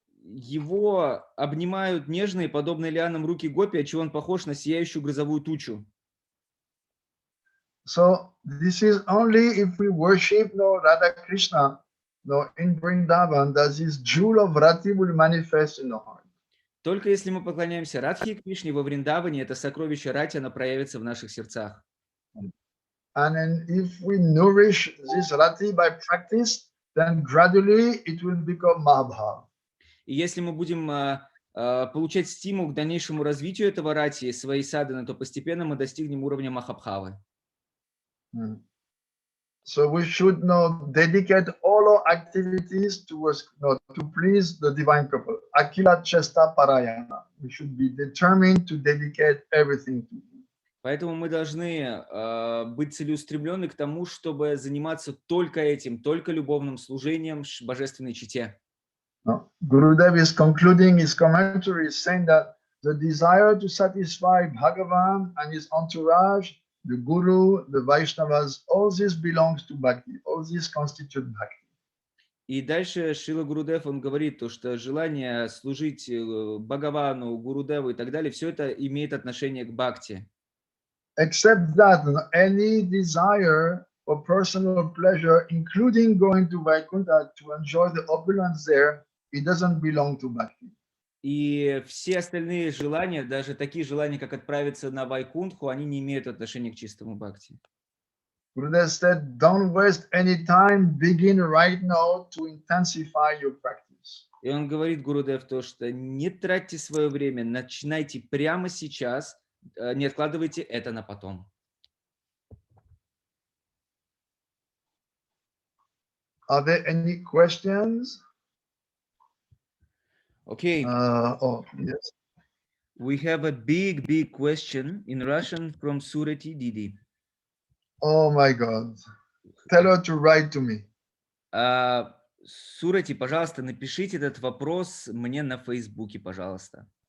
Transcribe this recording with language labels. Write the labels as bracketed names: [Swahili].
[Russian] Его обнимают нежные, подобные лианам руки гопи, отчего он похож на сияющую грозовую тучу. [English] So this is only if we worship Radha Krishna in Vrindavan that this jewel of Rati will manifest in the heart. [Russian] Только если мы поклоняемся Радхе и Кришне во Вриндаване, это сокровище Рати, оно проявится в наших сердцах. [English] And then if we nourish this Rati by practice, then gradually it will become Mahabharata. [Russian] И если мы будем получать стимул к дальнейшему развитию этого Рати, своей садханы, то постепенно мы достигнем уровня Махабхавы. [English] So we should dedicate all our activities towards to please the divine couple. Akila Chesta Parayana. We should be determined to dedicate everything to him. [Russian] Поэтому мы должны быть целеустремлены к тому, чтобы заниматься только этим, только любовным служением божественной чите. [English] Gurudev is concluding his commentary saying that the desire to satisfy Bhagavan and his entourage, the Guru, the Vaishnavas, all this belongs to Bhakti. All this constitute Bhakti. [Russian] И дальше Шрила Гурудев, он говорит, то, что желание служить Бхагавану, Гурудеву и так далее, все это имеет отношение к Бхакти. [English] Except that any desire for personal pleasure, including going to Vaikuntha to enjoy the opulence there, it doesn't belong to Bhakti. [Russian] И все остальные желания, даже такие желания, как отправиться на Вайкунтху, они не имеют отношения к чистому Бхакти. [English] Gurudev said, don't waste any time, begin right now to intensify your practice. [Russian] И он говорит, Гурудев, то, что не тратьте свое время, начинайте прямо сейчас, не откладывайте это на потом. [English] Are there any questions? Okay. Yes. We have a big question in Russian from Surati Didi. Oh my God. Tell her to write to me. [Russian] Сурати, пожалуйста, напишите этот вопрос мне на Фейсбуке, пожалуйста.